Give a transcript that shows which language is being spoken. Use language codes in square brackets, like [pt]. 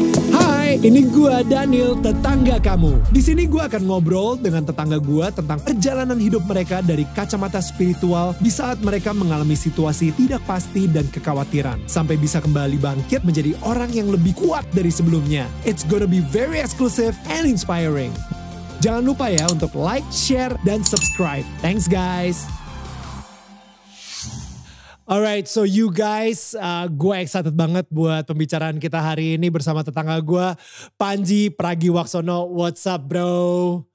[id] Hai, ini gua Daniel, tetangga kamu. Di sini gua akan ngobrol dengan tetangga gua tentang perjalanan hidup mereka dari kacamata spiritual di saat mereka mengalami situasi tidak pasti dan kekhawatiran, sampai bisa kembali bangkit menjadi orang yang lebih kuat dari sebelumnya. [en] It's gonna be very exclusive and inspiring. [id] Jangan lupa ya untuk like, share, dan subscribe. [en] Thanks guys. Alright, so you guys, [id] gue excited banget buat pembicaraan kita hari ini bersama tetangga gue, Panji Pragiwaksono. [en] What's up bro?